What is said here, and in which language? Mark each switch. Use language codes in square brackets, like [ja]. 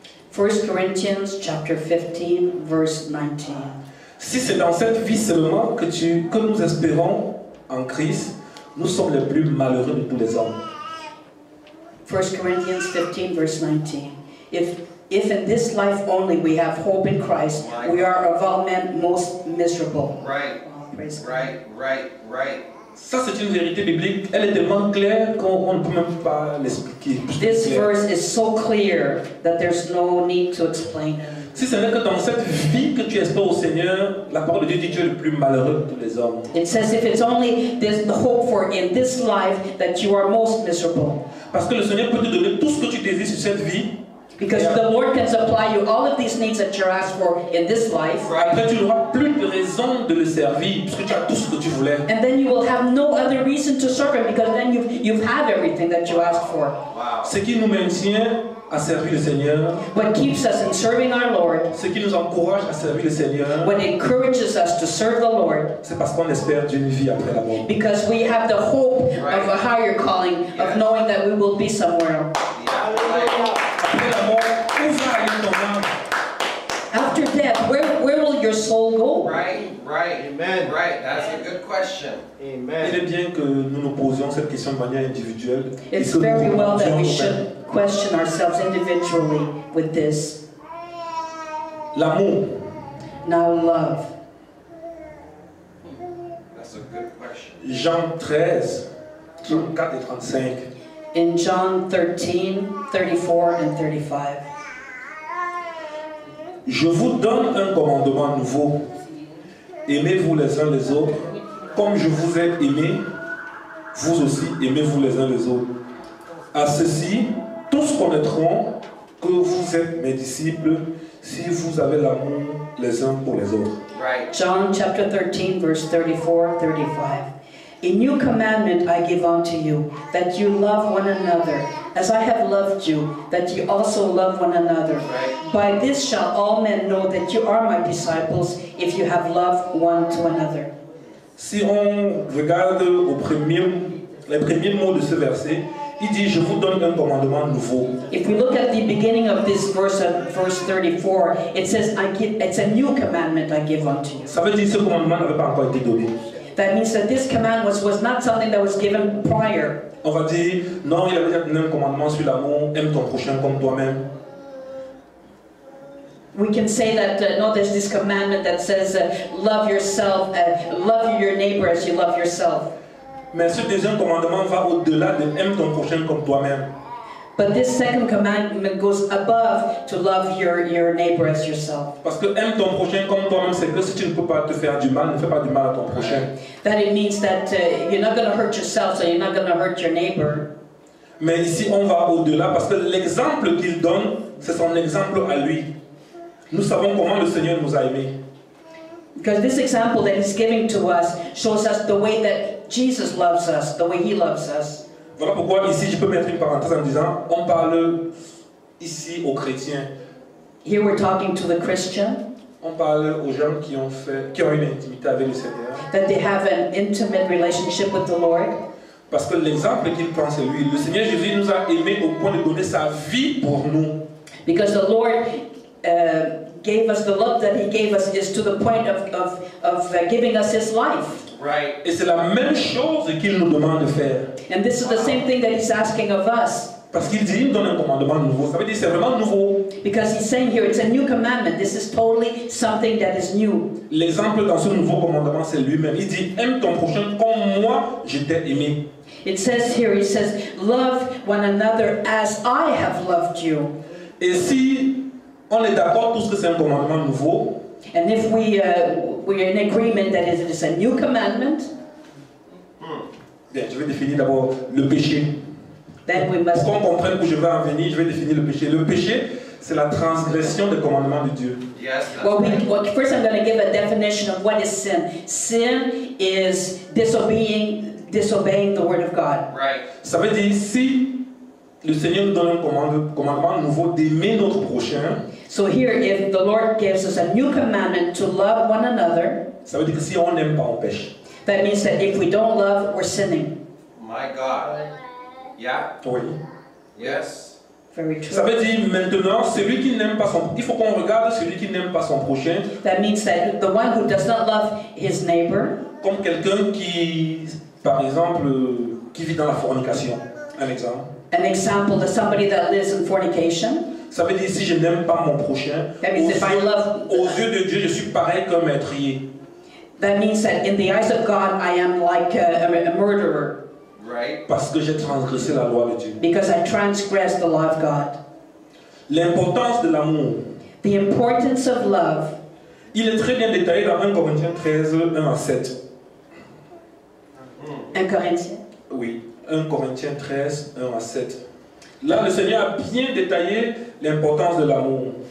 [en] First Corinthians chapter 15, verse 19. [fr] Si c'est dans cette vie seulement que nous espérons en Christ, nous sommes les plus malheureux de tous les hommes. [en] 1 Corinthians 15, verse 19. If in this life only we have hope in Christ, we are of all men most miserable. Right. Oh, praise God. Right. [fr] Ça, c'est une vérité biblique. Elle est tellement claire qu'on ne peut même pas l'expliquer. [en] This verse is so clear that there's no need to explain it. [fr] Si ce n'est que dans cette vie que tu espères au Seigneur, la parole de Dieu dit que tu es le plus malheureux de tous les hommes. [en] It says if it's only this, the hope for in this life that you are most miserable. [fr] Parce que le Seigneur peut te donner tout ce que tu désires sur cette vie. [en] Because the Lord can supply you all of these needs that you're asked for in this life. [fr] Après, tu n'auras plus de raison de le servir, puisque tu as tout ce que tu voulais. [en] And then you will have no other reason to serve Him, because then you've had everything that you asked for. Wow. [fr] Ce qui nous maintient à servir le Seigneur, [en] What keeps us in serving our Lord, [fr] ce qui nous encourage à servir le Seigneur, [en] what encourages us to serve the Lord, [fr] c'est parce qu'on espère d'une vie après la mort. [en] because we have the hope of a higher calling, of knowing that we will be somewhere. [fr] Après la mort, où va aller ton âme? [en] After death, where will your soul go? Right. Amen. Right. That's a good question. [fr] Il [en] Amen. [fr] est bien que nous nous posions cette question de manière individuelle. Et [en] It's [fr] que nous [en] very well that we [fr] nous-mêmes. [en] should question ourselves individually with this. [fr] L'amour, [en] Now, love. That's a good question. [fr] Jean 13, 34 et 35. [en] In John 13, 34 and 35. [fr] Je vous donne un commandement nouveau. Aimez-vous les uns les autres. Comme je vous ai aimé, vous aussi aimez-vous les uns les autres. À ceci, tous connaîtront que vous êtes mes disciples si vous avez l'amour les uns pour les autres. [en] Right. John chapter 13, verse 34, 35. A new commandment I give unto you, that you love one another, as I have loved you, that you also love one another. Right. By this shall all men know that you are my disciples, if you have love one to another. [fr] Si on regarde les premiers mots de ce verset, il dit, je vous donne un commandement nouveau. [en] If we look at the beginning of this verse, verse 34, it says, it's a new commandment I give unto you. [fr] Ça veut dire que ce commandement n'avait pas encore été donné. [en] That means that this command was not something that was given prior. [fr] On va dire, non, il avait déjà donné un commandement sur l'amour, aime ton prochain comme toi-même. [en] We can say that, no, there's this commandment that says, love yourself, love your neighbor as you love yourself. [fr] Mais ce deuxième commandement va au-delà de aime ton prochain comme toi-même. [en] But this second commandment goes above to love your neighbor as yourself. [fr] Parce que aime ton prochain comme toi-même, c'est que si tu ne peux pas te faire du mal, ne fais pas du mal à ton prochain. [en] That it means that you're not going to hurt yourself, so you're not going to hurt your neighbor. [fr] Mais ici, on va au-delà parce que l'exemple qu'il donne, c'est son exemple à lui. Nous savons comment le Seigneur nous a aimés. [en] Because this example that he's giving to us shows us the way that Jesus loves us, the way he loves us. [fr] Voilà pourquoi ici, je peux mettre une parenthèse en disant, on parle ici aux chrétiens. [en] Here we're talking to the Christian, [fr] On parle aux gens qui ont une intimité avec le Seigneur. [en] that they have an intimate relationship with the Lord. [fr] Parce que l'exemple qu'il prend, c'est lui. Le Seigneur Jésus nous a aimés au point de donner sa vie pour nous. [en] Because the Lord gave us the love that he gave us is to the point of giving us his life. Right. [fr] Et c'est la même chose qu'il nous demande de faire. [en] And this is the same thing that he's asking of us. [fr] Parce qu'il dit, il nous donne un commandement nouveau. Ça veut dire c'est vraiment nouveau. [en] Because he's saying here, it's a new commandment. This is totally something that is new. [fr] L'exemple dans ce nouveau commandement, c'est lui-même. Il dit, aime ton prochain comme moi, je t'ai aimé. [en] It says here, he says, love one another as I have loved you. [fr] Et si on est d'accord tous que c'est un commandement nouveau, [en] And if we're in agreement that it is a new commandment, [fr] bien, je vais définir d'abord le péché. [en] then we must. [fr] Pour qu'on comprenne où je vais en venir, je vais définir le péché. Le péché, c'est la transgression des commandements de Dieu. [en] Yes. That's Well, first I'm going to give a definition of what is sin. Sin is disobeying the word of God. right. [fr] Ça veut dire si le Seigneur nous donne un commandement nouveau d'aimer notre prochain, [en] So here, if the Lord gives us a new commandment to love one another, [fr] ça veut dire que si on n'aime pas, on pêche. [en] that means that if we don't love, we're sinning. My God. Yeah. [fr] Oui. [en] Yes. Very [fr] Ça [en] true. [fr] veut dire maintenant, celui qui n'aime pas son... Il faut qu'on regarde celui qui n'aime pas son prochain [en] That means that the one who does not love his neighbor, [fr] comme quelqu'un qui, par exemple, qui vit dans la fornication. Un exemple. [en] an example to somebody that lives in fornication. [fr] Ça veut dire si je n'aime pas mon prochain, [en] That means if I love, [fr] aux yeux de Dieu, je suis pareil qu'un meurtrier. [en] that means that in the eyes of God, I am like a murderer Right. [fr] Parce que j'ai transgressé la loi de Dieu. [en] because I transgressed the law of God. [fr] L'importance de l'amour. [en] The importance of love. [fr] Il est très bien détaillé dans 1 Corinthiens 13, 1 à 7. [en] 1 Corinthians. [fr] Oui, 1 Corinthiens 13, 1 à 7. Là, le Seigneur a bien détaillé l'importance de l'amour.